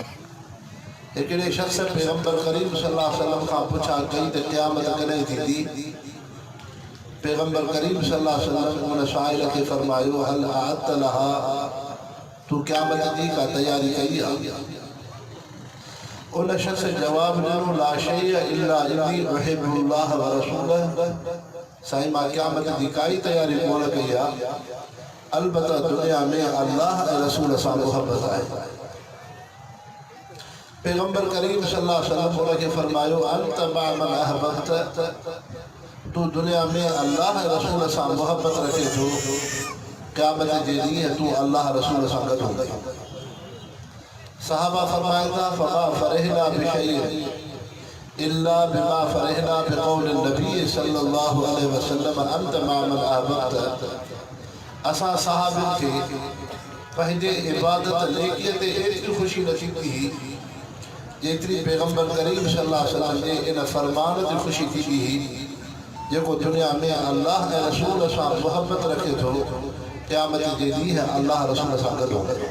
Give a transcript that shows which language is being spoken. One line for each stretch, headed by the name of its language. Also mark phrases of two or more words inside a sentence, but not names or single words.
Sindhi: हिकिड़े शख़्स पैगम्बर करीम
Arabic: صلى الله عليه وسلم
Sindhi: खां पुछा कई त क़यामत कॾहिं थींदी। पैगम्बर करीम
Arabic: صلى الله عليه وسلم
Sindhi: उन शाइर खे फरमायो,
Arabic: هل أعددت لها,
Sindhi: तू क़यामत जी का तैयारी कई आहे? उन शख्स जवाब ॾिनो,
Arabic: لا شيء إلا إني أحب الله ورسوله.
Sindhi: साईं, मां क़यामत जी काई तैयारी कोन कई आहे, अलबत्ता दुनिया में अल्लाह ऐं रसूल सां मुहबत आहे। पैगम्बर करीम
Arabic: صلى الله عليه وسلم
Sindhi: उनखे फरमायो,
Arabic: أنت مع من أحببت,
Sindhi: तू दुनिया में अल्लाह ऐं रसूल सां मुहबत रखे थो, क़यामत जे ॾींहुं तू अल्लाह रसूल सां गॾु हूंदे। सहाबा फरमाइनि था,
Arabic: فما فرحنا بشيء إلا بما فرحنا بقول النبي صلى الله عليه وسلم أنت مع من أحببت.
Sindhi: असां सहाबनि खे पंहिंजे इबादत नेकीअ ते एतिरी ख़ुशी नथी थी जेतिरी पैगम्बर करीम
Arabic: صلى الله عليه وسلم
Sindhi: जे इन फरमान ते ख़ुशी थी हुई जेको दुनिया में अल्लाह ऐं रसूल सां मुहबत रखे थो, क़यामत जे ॾींहुं अल्लाह रसूल सां गॾु हूंदो।